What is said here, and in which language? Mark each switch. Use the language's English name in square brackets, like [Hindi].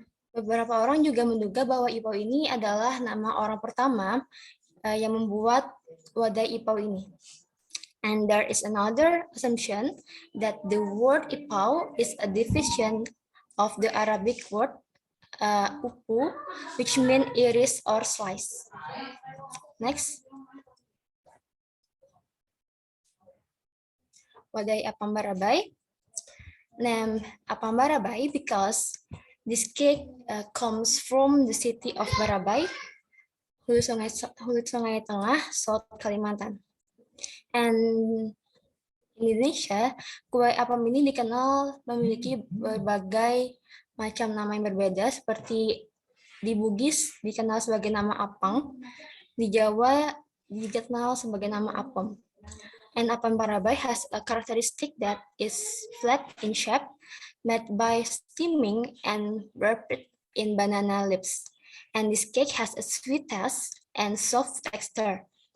[Indonesian] Beberapa orang juga menduga bahwa Ipau ini adalah nama orang pertama yang membuat wadai Ipau ini. [English] And there is another assumption that the word Ipau is a division of the Arabic word upu, which means iris or slice. Next. Wadai Apam Barabai. Named Apam Barabai because this cake comes from the city of Barabai, Hulu Sungai Tengah, South Kalimantan. And in Indonesia, [Indonesian] kue apam ini dikenal memiliki berbagai macam nama yang berbeda, seperti di Bugis dikenal sebagai nama apang, di Jawa dikenal sebagai nama apam. [English] And Apam Barabai has a characteristic that is flat in shape, made by steaming and wrapped in banana leaves. And this cake has a sweet taste and soft texture.